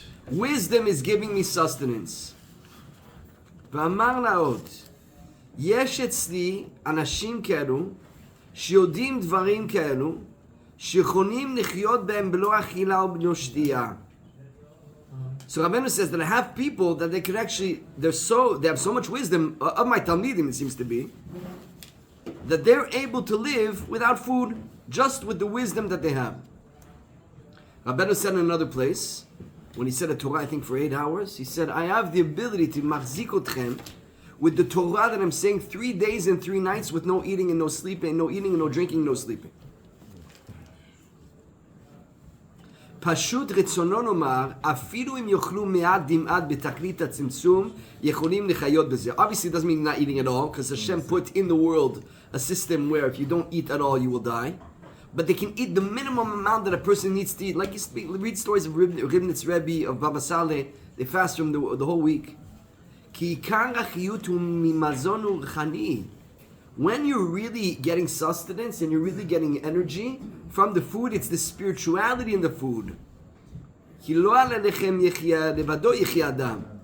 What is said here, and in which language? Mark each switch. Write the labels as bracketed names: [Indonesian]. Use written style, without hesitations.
[English] Wisdom is giving me sustenance. [Hebrew] ואמר לה עוד, יש אצלי אנשים כאלו, שיודעים דברים כאלו, שיכולים לחיות בהם בלא אכילה ובלא שתייה. [English] So Rabbeinu says that I have people that they can actually, they have so much wisdom, of my Talmidim it seems to be, that they're able to live without food, just with the wisdom that they have. Rabbeinu said in another place, when he said a Torah, I think for 8 hours, he said, I have the ability to [Hebrew] machzik otchem [English] with the Torah that I'm saying 3 days and 3 nights with no eating and no sleeping, no eating and no drinking, no sleeping. [Hebrew] פשוט רצונו לומר, אפילו אם יאכלו מעט דמעט בתכלית הצמצום, יכולים לחיות בזה. [English] Obviously it doesn't mean not eating at all, because Hashem put in the world a system where if you don't eat at all, you will die. But they can eat the minimum amount that a person needs to eat. Like you read stories of Ribnitz Rebbe, of Baba Saleh, they fast from the whole week. [Hebrew] כי עיקר החיות הוא ממזון רוחני. [English] When you're really getting sustenance and you're really getting energy from the food, it's the spirituality in the food. [Hebrew] כי לא על הלחם יחיה, לבדו יחיה אדם.